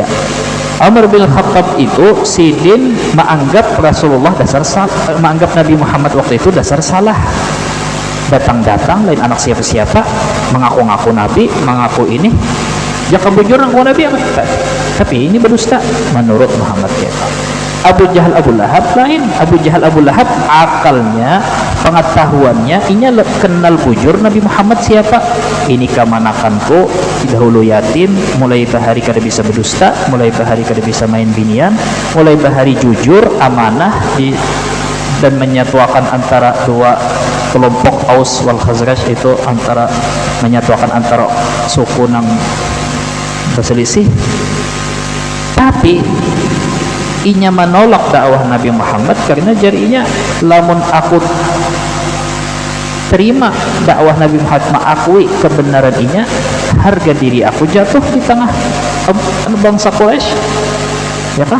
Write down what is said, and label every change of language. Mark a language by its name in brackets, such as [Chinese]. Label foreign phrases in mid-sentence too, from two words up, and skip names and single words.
[Banjar] Umar bin Khattab itu sidin menganggap Rasulullah menganggap Nabi Muhammad waktu itu dasar salah. Datang-datang lain anak siapa-siapa, mengaku-ngaku Nabi, mengaku ini. Jaka bujur ngaku Nabi apa? Tapi ini berdusta menurut Muhammad ya. Abu Jahal Abu Lahab lain. Abu Jahal Abu Lahab akalnya, pengetahuannya inya kenal bujur Nabi Muhammad siapa. Ini kamanakanku dahulu yatim, mulai bahari kada bisa berdusta, mulai bahari kada bisa main binian, mulai bahari jujur, amanah dan menyatuakan antara dua kelompok Aus wal Khazraj, itu antara menyatuakan antara suku nang berselisih. Tapi inya menolak dakwah Nabi Muhammad karena jarinya lamun aku terima dakwah Nabi Muhammad, mengakui kebenaran inya, harga diri aku jatuh di tengah bangsa Quraisy, ya kah?